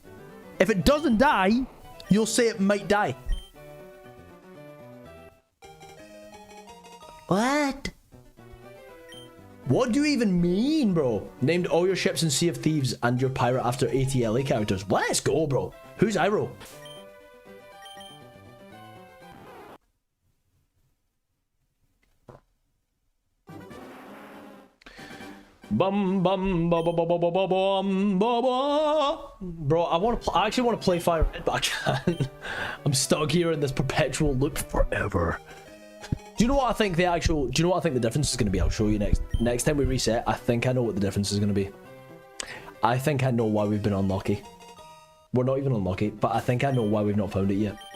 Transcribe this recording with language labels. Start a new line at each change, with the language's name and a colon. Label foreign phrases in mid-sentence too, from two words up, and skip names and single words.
English: If it doesn't die, you'll say it might die. What? What do you even mean, bro? Named all your ships in Sea of Thieves and your pirate after ATLA characters. Let's go, bro. Who's Iroh? Bum bum ba ba ba ba ba ba bum ba ba. Bro, I actually want to play FireRed, but I can't. I'm stuck here in this perpetual loop forever. Do you know what I think the difference is going to be? I'll show you next time we reset. I think I know what the difference is going to be. I think I know why we've been unlucky. We're not even unlucky, but I think I know why we've not found it yet.